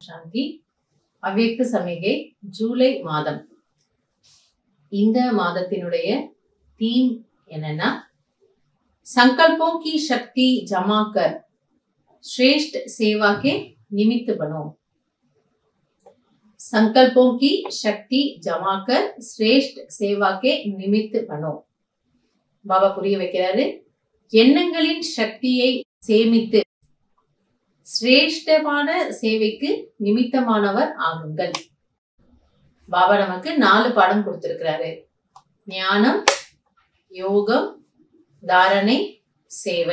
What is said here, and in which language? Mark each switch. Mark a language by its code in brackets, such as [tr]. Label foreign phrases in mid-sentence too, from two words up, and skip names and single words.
[ta] சாந்தி. அவ்யக்த சமிகை ஜூலை மாதம். இந்த மாதத்தினுடைய தீம் என்னன்னா, [hi] संकल्पों की शक्ति जमा कर श्रेष्ठ सेवा के निमित्त बनो। संकल्पों की शक्ति जमा कर श्रेष्ठ सेवा के निमित्त बनो. [ta] பாபா புரிய வைக்கிறாரு, எண்ணங்களின் சக்தியை சேமித்து சிரேஷ்டமான சேவைக்கு நிமித்தமானவர் ஆகுங்கள். பாபா நமக்கு 4 பாடம் கொடுத்திருக்கிறாரு. ஞானம், யோகம், தாரணை, சேவை.